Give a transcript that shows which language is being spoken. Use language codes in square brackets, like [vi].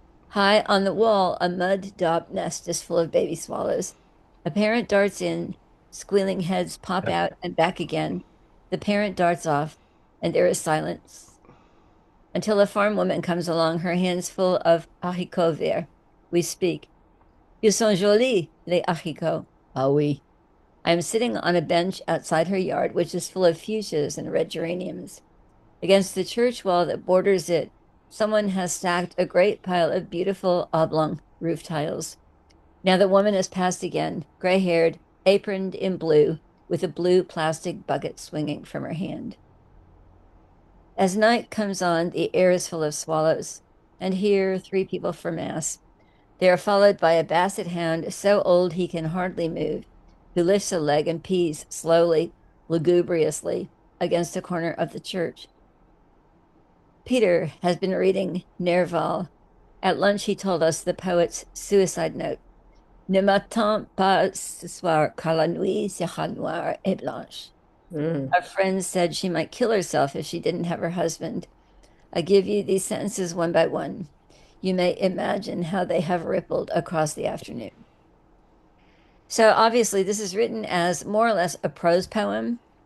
[en] High on the wall, a mud daub nest is full of baby swallows. A parent darts in, squealing heads pop out and back again. The parent darts off, and there is silence until a farm woman comes along, her hands full of haricots verts. We speak. [fr] Ils sont jolis, les haricots. Ah oui. [en] I am sitting on a bench outside her yard, which is full of fuchsias and red geraniums. Against the church wall that borders it, someone has stacked a great pile of beautiful oblong roof tiles. Now the woman has passed again, gray haired, aproned in blue, with a blue plastic bucket swinging from her hand. As night comes on, the air is full of swallows, and here 3 people for mass. They are followed by a basset hound so old he can hardly move, who lifts a leg and pees slowly, lugubriously, against a corner of the church. Peter has been reading Nerval. At lunch, he told us the poet's suicide note. [fr] Ne m'attends pas ce soir, car la nuit sera noire et blanche. Mm. [en] Our friend said she might kill herself if she didn't have her husband. I give you these sentences one by one. You may imagine how they have rippled across the afternoon. So obviously, this is written as more or less a prose poem.